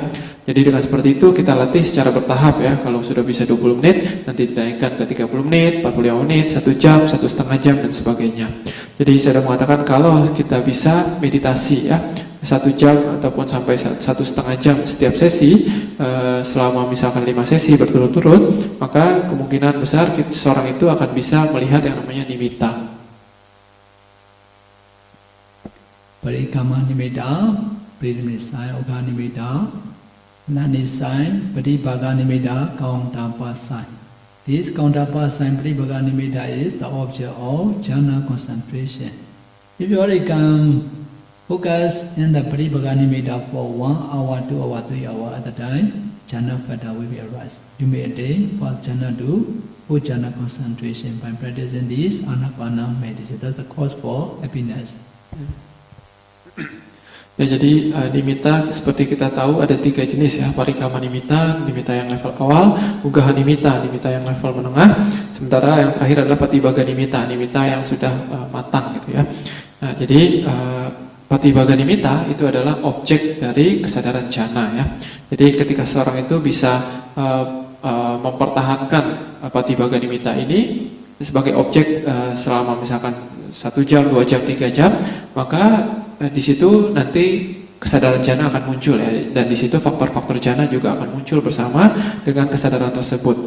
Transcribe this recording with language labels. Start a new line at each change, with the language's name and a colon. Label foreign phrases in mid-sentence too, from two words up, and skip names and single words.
Indonesian: Jadi dengan seperti itu kita latih secara bertahap ya. Kalau sudah bisa 20 menit, nanti dinaikkan ke 30 menit, 45 menit, 1 jam, 1,5 jam dan sebagainya. Jadi saya sudah mengatakan kalau kita bisa meditasi ya 1 jam ataupun sampai 1,5 jam setiap sesi, selama misalkan 5 sesi berturut-turut, maka kemungkinan besar seorang itu akan bisa melihat yang namanya nimitta.
Pali: Parikama nimitta, Pridimisa Oka nimitta, Lani sign, Pratibhaga Nimitta,
English: counterpart sign. This counterpart sign,
Pali: Pratibhaga Nimitta,
English: is the object of jhana concentration. If you already can focus in the
Pali: Pratibhaga Nimitta
English: for 1 hour, 2 hours, 3 hours at a time, jhana factor will be arise. You may attain first jhana to full jhana concentration by practicing this Anapana meditation. That's the cause for happiness.
Indonesian: Ya, jadi nimitta seperti kita tahu ada 3 jenis ya,
Pali: parikama nimitta,
Indonesian: nimitta yang level awal,
Pali: ugaha nimitta,
Indonesian: nimitta yang level menengah, sementara yang terakhir adalah
Pali: patibhaga nimitta,
Indonesian: nimitta yang sudah matang gitu ya. Nah, jadi
Pali: patibhaga nimitta
Indonesian: itu adalah objek dari kesadaran jhana ya. Jadi ketika seorang itu bisa mempertahankan
Pali: patibhaga nimitta
Indonesian: ini sebagai objek selama misalkan 1 jam, 2 jam, 3 jam, maka di situ nanti kesadaran jhana akan muncul ya, dan di situ faktor-faktor jhana juga akan muncul bersama dengan kesadaran tersebut.